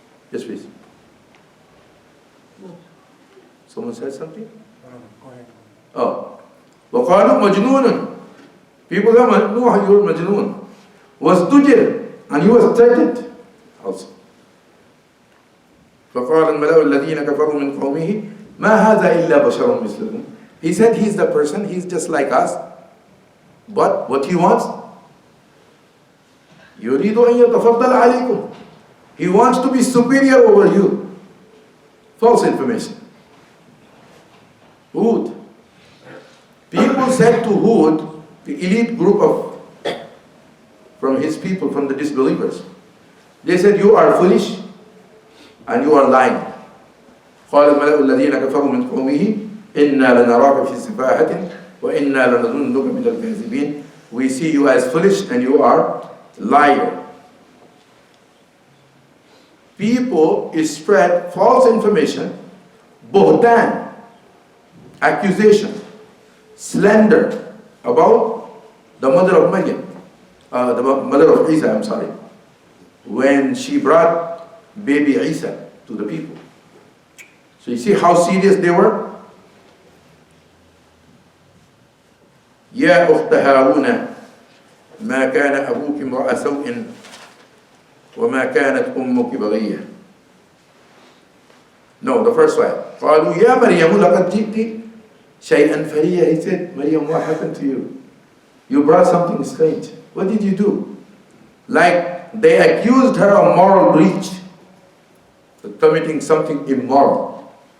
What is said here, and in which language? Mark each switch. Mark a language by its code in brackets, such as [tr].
[en] Yes, please. Someone said something? [ar] Oh. وقالوا مجنون. [en] People are Nuh, you are majnoon. [ar] وازدجر. [en] And he was threatened also. [ar] فقال الملأ الذين كفروا من قومه ما هذا إلا بشر مثلكم. [en] He said he's the person, he's just like us. But what he wants? [ar] يريد أن يتفضل عليكم. [en] He wants to be superior over you. False information. Hud. People said to Hud, the elite group from his people, from the disbelievers, they said, you are foolish and you are lying. [ar] قال الملأ الذين كفروا من قومه إنا لنراك في سفاهة وإنا لنظنك من الكاذبين. [en] We see you as foolish and you are liar. People spread false information, buhtan, accusation, slander about the mother of Maryam, the mother of Isa, I'm sorry, when she brought baby Isa to the people. So you see how serious they were? [ar] يا أخت هارون ما كان أبوك امرأ سوء وما كانت أمك بغية. [en] No, the first one. [ar] قالوا يا مريم لقد جئت شيئا فريا. [en] He said, Maryam, what happened to you? You brought something strange. What did you do? Like they accused her of moral breach, committing something immoral.